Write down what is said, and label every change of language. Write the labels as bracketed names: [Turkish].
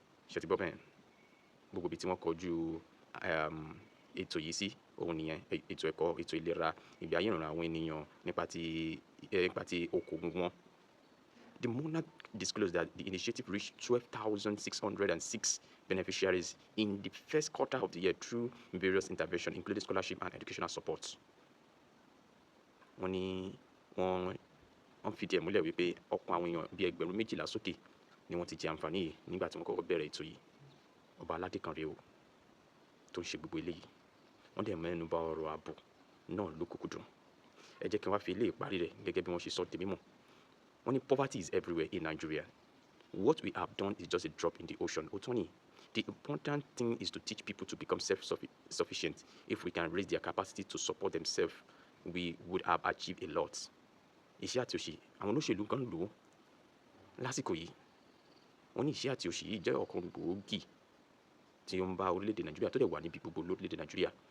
[Yoruba] Ṣé ti gbọ́ bẹ́ẹ̀? Gbogbo ibi tí wọ́n kọjú ètò yìí sí òun nìyẹn: ètò ẹ̀kọ́, ètò ìlera, ìgbé ayé ìrọ̀rùn àwọn ènìyàn nípa ti okòwò wọn. [English] The monarch disclosed that the initiative reached 12,606 beneficiaries in the first quarter of the year through various interventions, including scholarship and educational support. [Yoruba] Wọ́n ní wọ́n fìdí ẹ̀ múlẹ̀ wípé ọ̀pọ̀ àwọn èèyàn bíi 12,000 sókè ni wọ́n ti jẹ àǹfààní yìí nígbà tí wọ́n kọ́kọ́ bẹ̀rẹ̀ ètò yìí. Ọba aládé kan rèé o tó ń ṣe gbogbo eléyìí. Wọ́n dẹ̀ mẹ́nu bà ọ̀rọ̀ ààbò náà lókùnkúndùn. Ẹ jẹ́ kí n wá fi eléyìí parí rẹ̀ gẹ́gẹ́ bí wọ́n ṣe sọ di mímọ̀. Wọ́n ní [English] poverty is everywhere in Nigeria. What we have done is just a drop in the ocean. [Yoruba] Òótọ́ ni. [English] The important thing is to teach people to become self-sufficient. If we can raise their capacity to support themselves, we would have achieved a lot. [Yoruba] Iṣẹ́ àti òṣì, àwọn olóṣèlú kan lò ó lásìkò yìí. Wọ́n ní iṣẹ́ àti òṣì yìí jẹ́ ọ̀kan gbòógì tí ó ń bá orílẹ̀-èdè Nàìjíríà tó dẹ̀ wà níbi gbogbo lórílẹ̀-èdè Nàìjíríà.